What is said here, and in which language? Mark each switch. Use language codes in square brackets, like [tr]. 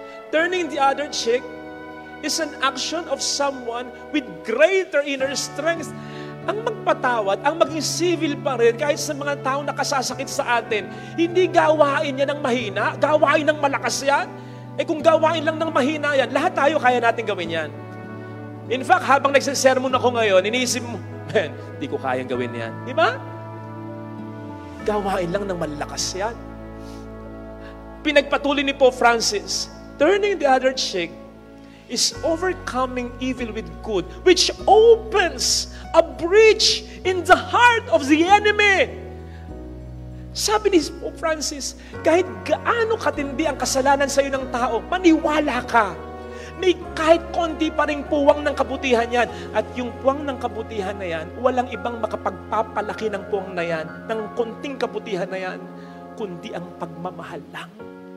[en] Turning the other cheek is an action of someone with greater inner strength. [tl] Ang magpatawad, ang maging civil pa rin, kahit sa mga taong nakasasakit sa atin, hindi gawain niya ng mahina, gawain ng malakas yan. Kung gawain lang ng mahina yan, lahat tayo kaya natin gawin yan. In fact, habang nagsisermon ako ngayon, iniisip mo, hindi ko kayang gawin yan. Di ba? Gawain lang ng malakas yan. Pinagpatuloy ni [en] Pope Francis, turning the other cheek is overcoming evil with good, which opens a breach in the heart of the enemy. [tl] Sabi ni Pope Francis, kahit gaano katindi ang kasalanan sa iyo ng tao, maniwala ka. May kahit konti pa ring puwang ng kabutihan yan. At yung puwang ng kabutihan na yan, walang ibang makapagpapalaki ng puwang na yan, ng konting kabutihan na yan, kundi ang pagmamahal lang.